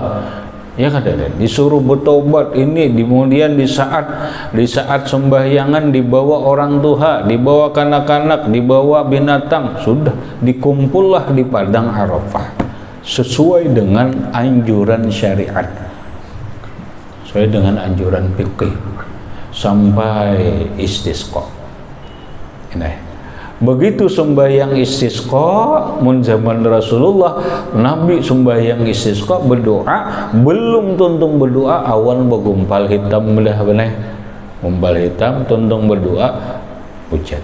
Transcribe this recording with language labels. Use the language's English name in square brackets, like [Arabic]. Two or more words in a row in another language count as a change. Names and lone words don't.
[Indonesian] Ya kan, disuruh bertobat ini, kemudian di saat sembahyangan dibawa orang tua, dibawa kanak-kanak, dibawa binatang, sudah dikumpullah di padang Arafah sesuai dengan anjuran syariat, sesuai dengan anjuran fikih sampai istisqa. [Banjar] Ini begitu sembahyang istisqa mun zaman Rasulullah, Nabi sembahyang istisqa berdoa, belum tuntung berdoa awan begumpal hitam belah beneh. Gumpal hitam tuntung berdoa hujan.